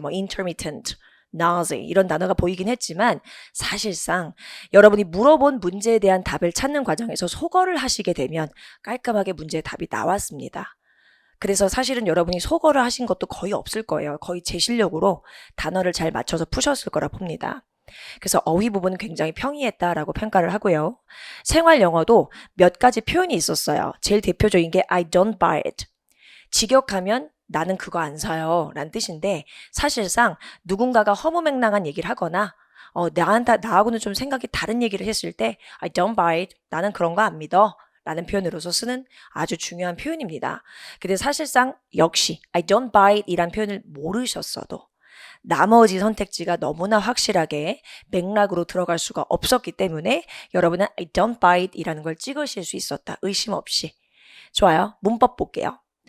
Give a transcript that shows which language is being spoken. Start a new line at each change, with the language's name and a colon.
Korean: 뭐 intermittent, noisy 이런 단어가 보이긴 했지만 사실상 여러분이 물어본 문제에 대한 답을 찾는 과정에서 소거를 하시게 되면 깔끔하게 문제의 답이 나왔습니다. 그래서 사실은 여러분이 소거를 하신 것도 거의 없을 거예요. 거의 제 실력으로 단어를 잘 맞춰서 푸셨을 거라 봅니다. 그래서 어휘 부분은 굉장히 평이했다라고 평가를 하고요. 생활 영어도 몇 가지 표현이 있었어요.
English: 제일 대표적인 게 I don't buy it.
Korean: 직역하면 나는 그거 안 사요 라는 뜻인데 사실상 누군가가 허무맹랑한 얘기를 하거나 나하고는 좀 생각이 다른 얘기를 했을 때
English: I don't buy it.
Korean: 나는 그런 거 안 믿어. 라는 표현으로서 쓰는 아주 중요한 표현입니다. 근데 사실상 역시
English: I don't buy it
Korean: 이란 표현을 모르셨어도 나머지 선택지가 너무나 확실하게 맥락으로 들어갈 수가 없었기 때문에 여러분은 I don't buy it 이라는 걸 찍으실 수 있었다. 의심 없이. 좋아요. 문법 볼게요.